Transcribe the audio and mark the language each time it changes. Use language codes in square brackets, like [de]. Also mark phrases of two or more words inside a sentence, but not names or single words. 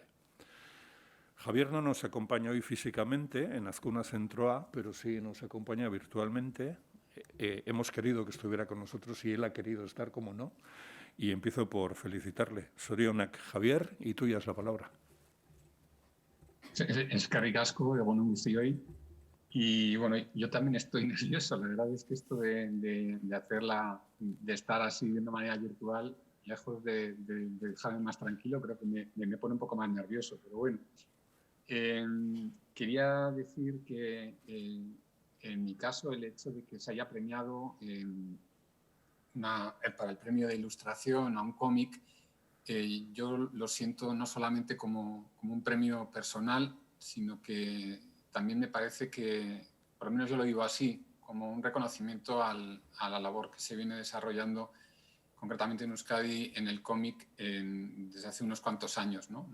[es] Javier no nos acompaña hoy físicamente en Azkuna Zentroa, pero sí nos acompaña virtualmente. Hemos querido que estuviera con nosotros y él ha querido estar, como no, y empiezo por felicitarle. Zorionak, Javier, y tuya es la palabra. [eu] Eskerrik asko, egun on guztioi. [es] Y bueno, yo también estoy nervioso. La verdad es que esto de estar así de una manera virtual, lejos de dejarme más tranquilo, creo que me pone un poco más nervioso. Pero bueno, quería decir que en mi caso el hecho de que se haya premiado para el premio de ilustración a un cómic, yo lo siento no solamente como un premio personal, sino que también me parece que, por lo menos yo lo digo así, como un reconocimiento a la labor que se viene desarrollando concretamente en Euskadi en el cómic desde hace unos cuantos años, ¿no?